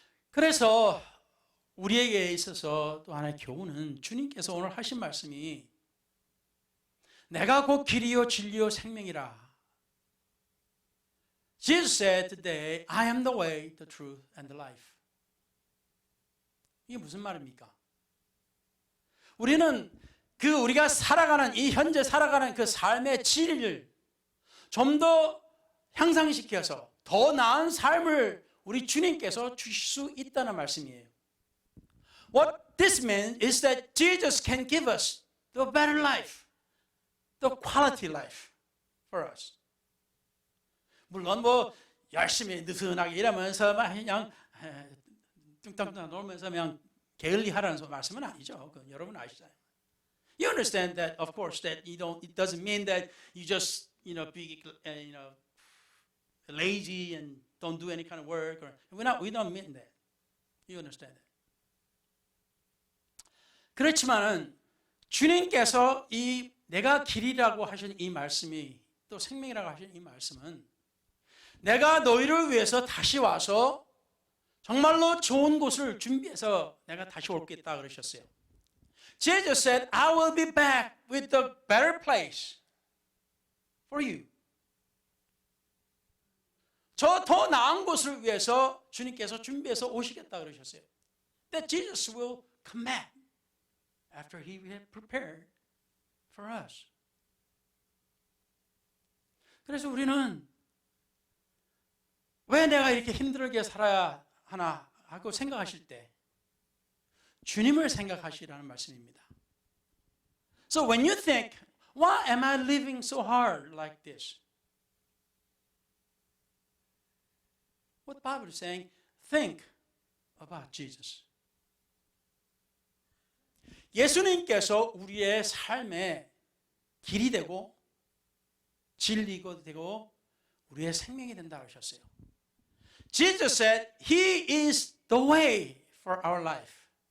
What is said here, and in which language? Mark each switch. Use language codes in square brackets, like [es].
[ko] 그래서 우리에게 있어서 또 하나의 교훈은 주님께서 오늘 하신 말씀이 내가 곧 길이요 진리요 생명이라. [en] Jesus said today, I am the way, the truth, and the life. [ko] 이게 무슨 말입니까? 우리는 우리가 살아가는 이 현재 살아가는 그 삶의 질을 좀 더 향상시켜서 더 나은 삶을 우리 주님께서 주실 수 있다는 말씀이에요. [en] What this means is that Jesus can give us the better life, the quality life for us. [ko] 물론 열심히 느슨하게 일하면서 그냥 뚱땅뚱땅 놀면서 그냥 게을리 하라는 말씀은 아니죠. 여러분 아시잖아요. [en] You understand that, of course, that it doesn't mean that you just, be, lazy and don't do any kind of work. We don't mean that. You understand that. [ko] 그렇지만은 주님께서 이 내가 길이라고 하신 이 말씀이 또 생명이라고 하신 이 말씀은 내가 너희를 위해서 다시 와서 정말로 좋은 곳을 준비해서 내가 다시 올겠다 그러셨어요. [en] Jesus said, I will be back with a better place for you. [ko] 저 더 나은 곳을 위해서 주님께서 준비해서 오시겠다 그러셨어요. [en] That Jesus will come back after He had prepared for us. [ko] 그래서 우리는 왜 내가 이렇게 힘들게 살아야 하나 하고 생각하실 때 주님을 생각하시라는 말씀입니다. [en] So when you think, why am I living so hard like this? What the Bible is saying, think about Jesus. [ko] 예수님께서 우리의 삶의 길이 되고 진리가 되고 우리의 생명이 된다 하셨어요. [en] Jesus said, He is the way for our life.